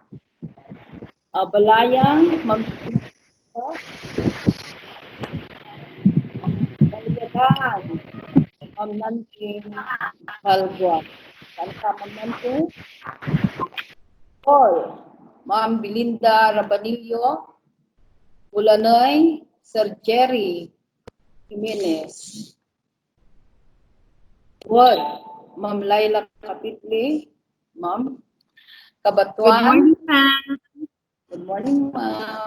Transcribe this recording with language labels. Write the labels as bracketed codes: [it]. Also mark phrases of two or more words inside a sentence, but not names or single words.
[tl] Balayang, Ma'am Baliyagan, Ma'am Nancy Halgua. Saan ka, Ma'am Nancy? Paul, Ma'am Belinda Rabanillo, Ulanoy, Sir Jerry Jimenez. Ward, Ma'am Laila Kapitli, Ma'am Kabatuan. [en] Good morning, ma'am. Good morning, Ma'am.